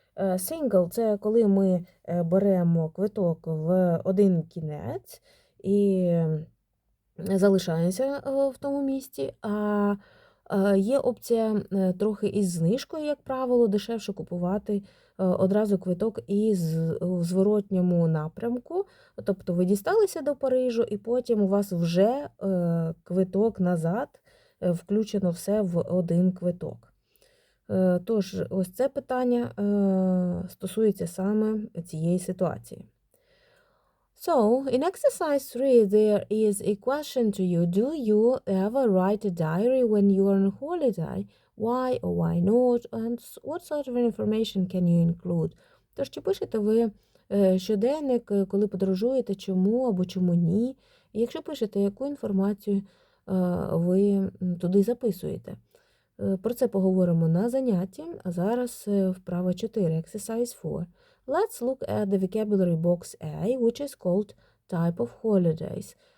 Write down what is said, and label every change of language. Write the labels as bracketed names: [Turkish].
[Ukrainian] Single – це коли ми беремо квиток в один кінець і залишаємося в тому місці, а є опція трохи із знижкою, як правило, дешевше купувати одразу квиток із у зворотньому напрямку. Тобто ви дісталися до Парижу, і потім у вас вже квиток назад, включено все в один квиток. Тож, ось це питання стосується саме цієї ситуації. [English] So, in exercise 3, there is a question to you. Do you ever write a diary when you are on holiday? Why or why not? And what sort of information can you include? [Ukrainian] Тож, чи пишете ви щоденник, коли подорожуєте, чому або чому ні? І якщо пишете, яку інформацію ви туди записуєте? Про це поговоримо на занятті, а зараз вправа 4, exercise 4. [English] Let's look at the vocabulary box A, which is called type of holidays.